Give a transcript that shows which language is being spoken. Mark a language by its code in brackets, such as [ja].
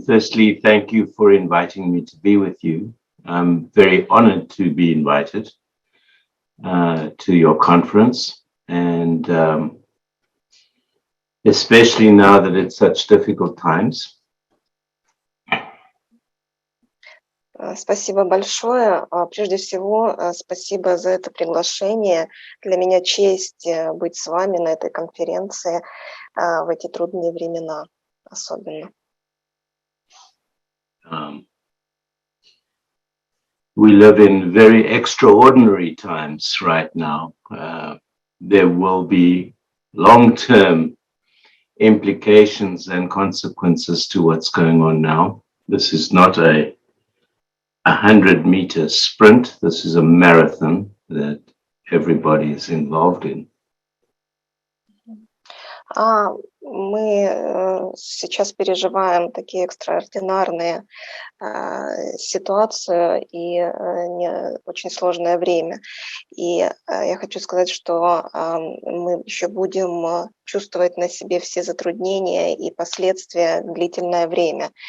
[en] Firstly, thank you for inviting me to be with you. I'm very honored to be invited to your conference, and especially now that it's such difficult times. [ru] Спасибо большое. Прежде всего, спасибо за это приглашение. Для меня честь быть с вами на этой конференции в эти трудные времена особенно. [en] We live in very extraordinary times right now. There will be long-term implications and consequences to what's going on now. This is not a 100-meter sprint. This is a marathon that everybody is involved in. [ru] Мы сейчас переживаем такие экстраординарные ситуации и очень сложное время. И я хочу сказать, что мы еще будем чувствовать на себе все затруднения и последствия длительное время.